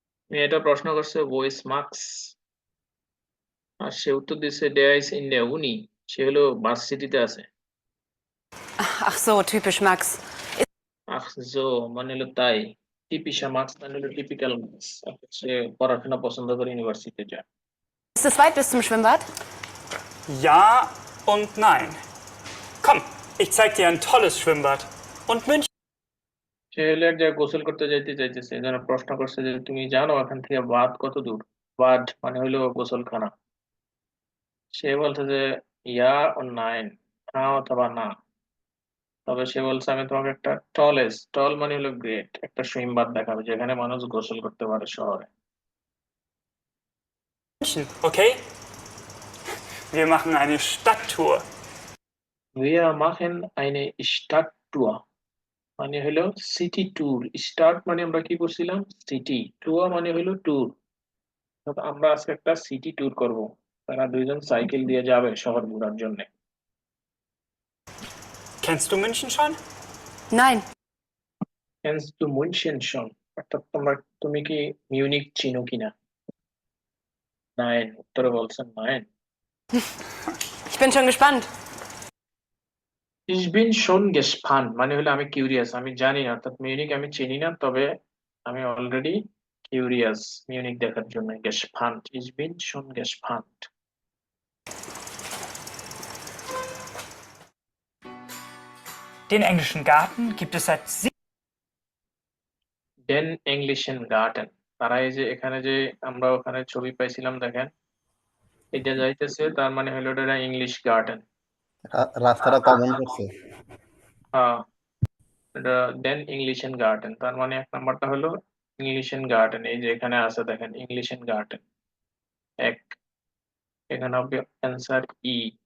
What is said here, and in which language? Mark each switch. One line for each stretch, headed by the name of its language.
Bangla: মেয়েটা প্রশ্ন করছে
German: wo ist Max
Bangla: আর সে উত্তর দিছে
German: der ist in der Uni
Bangla: সে হলো ভার্সিটিতে আছে
German: Ach so, typisch Max. ach so
Bangla: মানে হলো তাই টিপিশা মার্কস মানে হলো টিপিক্যাল মার্কস সে পড়াশোনা পছন্দ করে ইউনিভার্সিটিতে যায়
German: Ist es weit bis zum Schwimmbad? Ja und nein. Komm, ich zeig dir ein tolles Schwimmbad. Und München.
Bangla: সে হলো এক জায়গায় গোসল করতে চাইতেছে এই জন্য প্রশ্ন করছে যে তুমি জানো এখান থেকে বাদ কত দূর বাদ মানে হলো গোসলখানা সে বলছে যে ইয়া ও নাইন হ্যাঁ অথবা না তবে সে বলছে আমি তোমাকে একটা টল মানে হলো গ্রেট একটা সুইম বাথ দেখাবো যেখানে মানুষ গোসল করতে পারে শহরে Okay?
German: Wir machen eine Stadttour. Wir machen eine Stadttour
Bangla: মানে হলো সিটি ট্যুর স্টার্ট মানে আমরা কি করছিলাম সিটি ট্যুর মানে হলো ট্যুর আমরা আজকে একটা সিটি ট্যুর করব তারা দুইজন সাইকেল দিয়ে যাবে শহর ঘোরার জন্য
German: Kennst du München schon? Nein. Kennst du München schon
Bangla: অর্থাৎ তুমি কি মিউনিক চিনো কিনা
German: Nein
Bangla: উত্তরে বলছেন nein
German: Ich bin schon gespannt. Ich bin schon gespannt
Bangla: মানে হলো আমি কিউরিয়াস আমি জানি না অর্থাৎ মিউনিক আমি চিনি না তবে আমি অলরেডি কিউরিয়াস মিউনিক দেখার জন্য gespannt Ich bin schon gespannt
German: Den englischen Garten gibt es seit Den englischen Garten
Bangla: তারা এই যে এখানে যে আমরা ওখানে ছবি পাইছিলাম দেখেন এটা যাইতেছে তার মানে হলো এটা ইংলিশ গার্ডেন রাস্তাটা কমন করছে হ্যাঁ এটা দেন ইংলিশ গার্ডেন তার মানে 1 নাম্বারটা হলো ইংলিশ গার্ডেন এই যে এখানে আছে দেখেন ইংলিশ গার্ডেন এক এখানে হবে অ্যানসার ই